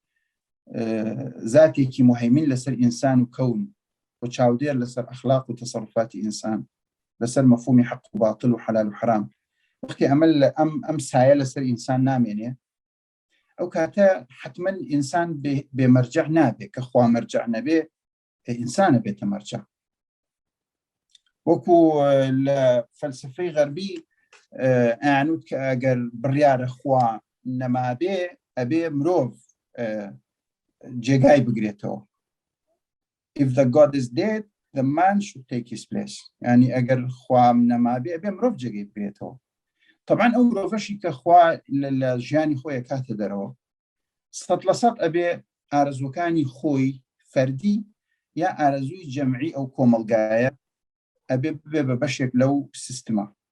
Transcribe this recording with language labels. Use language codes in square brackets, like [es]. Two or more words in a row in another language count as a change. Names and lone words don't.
[ckb] ذاتێکی مهیمن لەسەر ئینسان و کەون و چاودێر لەسەر ئەخلاق و تەسەڕوفاتی ئینسان، لەسەر مەفهومی حەق و باطل و حەلال و حرام، وەختی ئەم سایە لەسەر ئینسان نامێنێ، ئەو کاتە حتمما ئینسان بێمەرجع نابێت، کە خوا مەرجع نەبێ ئینسانە بێتە مەرجع. وەکو لە فەلسفەی غەربی ئەیانوت کە ئەگەر بڕیارە خوا نەمابێ ئەبێ مرۆڤ جێگای بگرێتەوە. [en] If the God is dead, the man should take his place. [ckb] یعنی ئەگەر خوا نەمابێ ئەبێ مرۆڤ جێگای بگرێتەوە. طبعا ئەو مرۆڤەشی کە خوا لە ژیانی خۆی کاتە دەرەوە 100% ئەبێ ئارەزوەکانی خۆی فەردی یا ئارەزووی جەمعی ئەو کۆمەلگایە ئەبێ ببێ بە بەشێک لەو سیستما.